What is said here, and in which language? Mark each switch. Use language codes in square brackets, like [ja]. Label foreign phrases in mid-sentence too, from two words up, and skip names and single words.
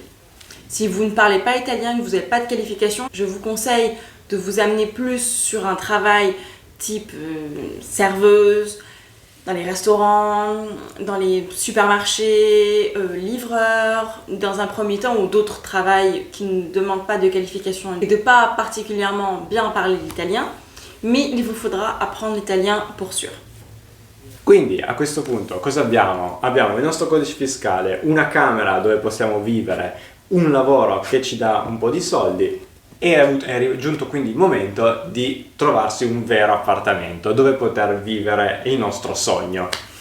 [fr] Si vous ne parlez pas italien, que vous n'avez pas de qualification, je vous conseille de vous amener plus sur un travail type serveuse, dans les restaurants, dans les supermarchés, livreur, dans un premier temps, ou d'autres travails qui ne demandent pas de qualification et de pas particulièrement bien parler l'italien, mais il vous faudra apprendre l'italien pour sûr. [it] Quindi a questo punto cosa abbiamo? Abbiamo il nostro codice fiscale, una camera dove possiamo vivere, un lavoro che ci dà un po' di soldi, e è giunto quindi il momento di trovarsi un vero appartamento dove poter vivere il nostro sogno.